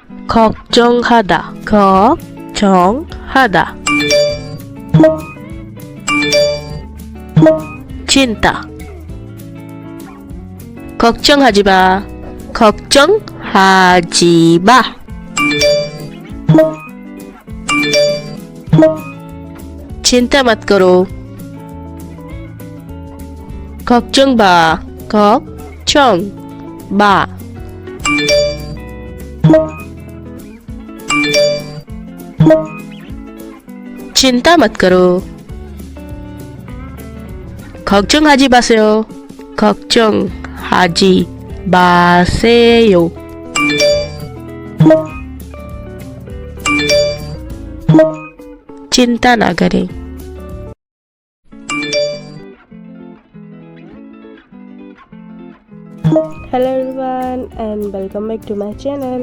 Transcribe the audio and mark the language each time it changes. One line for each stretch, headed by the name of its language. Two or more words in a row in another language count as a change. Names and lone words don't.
Korean: 걱정하다, 걱정하다.
Hindi: cinta.
Korean: 걱정하지 마, 걱정하지 마.
Hindi: चिंता मत करो,
Korean: 걱정 마, 걱정 마.
Hindi: चिंता मत करो,
Korean: 걱정하지 마세요, 걱정하지 마세요.
Hindi: चिंता ना करें.
English: Hello everyone and welcome back to my channel.